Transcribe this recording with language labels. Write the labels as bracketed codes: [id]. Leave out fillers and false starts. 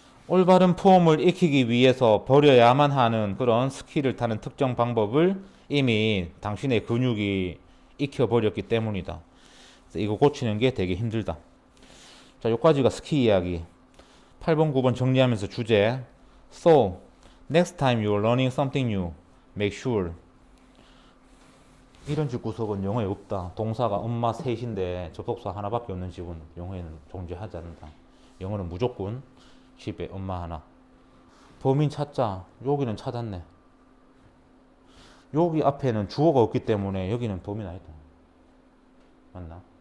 [ko] 올바른 폼을 익히기 위해서 버려야만 하는 그런 스킬을 타는 특정 방법을 이미 당신의 근육이 익혀버렸기 때문이다. 그래서 이거 고치는 게 되게 힘들다. 자, 여기까지가 스키 이야기. 8번, 9번 정리하면서 주제. [en] So, next time you're learning something new, make sure. [ko] 이런 집 구석은 영어에 없다. 동사가 엄마 셋인데 접속사 하나밖에 없는 집은 영어에는 존재하지 않는다. 영어는 무조건 집에 엄마 하나. 범인 찾자. 여기는 찾았네. 여기 앞에는 주어가 없기 때문에 여기는 범인 아니다. 맞나?